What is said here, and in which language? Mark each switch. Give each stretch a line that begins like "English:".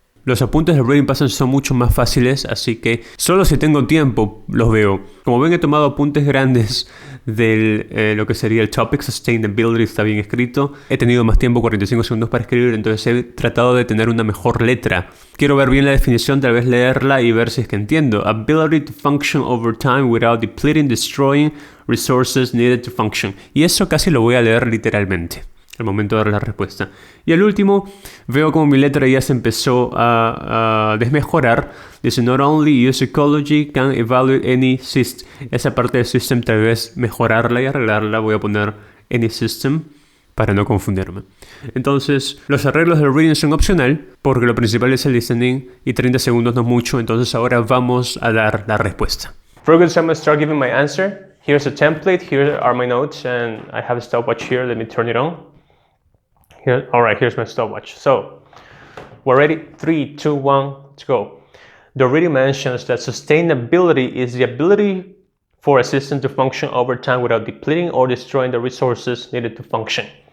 Spanish: Los apuntes del reading passage son mucho más fáciles, así que solo si tengo tiempo los veo. Como ven, he tomado apuntes grandes de lo que sería el topic, sustainability, está bien escrito. He tenido más tiempo, 45 segundos para escribir, entonces he tratado de tener una mejor letra. Quiero ver bien la definición, tal vez leerla y ver si es que entiendo.
English: Ability to function over time without depleting, destroying resources needed to function.
Spanish: Y eso casi lo voy a leer literalmente al momento de dar la respuesta. Y al último, veo como mi letra ya se empezó a desmejorar.
English: Dice, not only use ecology can evaluate any system.
Spanish: Esa parte del system tal vez mejorarla y arreglarla. Voy a poner
English: any system
Spanish: para no confundirme. Entonces, los arreglos del reading son opcional porque lo principal es el listening y 30 segundos no es mucho. Entonces ahora vamos a dar la respuesta.
English: Very good, so I'm going to start giving my answer. Here's a template, here are my notes, and I have a stopwatch here. Let me turn it on. All right, here's my stopwatch. So, we're ready? 3, 2, 1, let's go. The reading mentions that sustainability is the ability for a system to function over time without depleting or destroying the resources needed to function.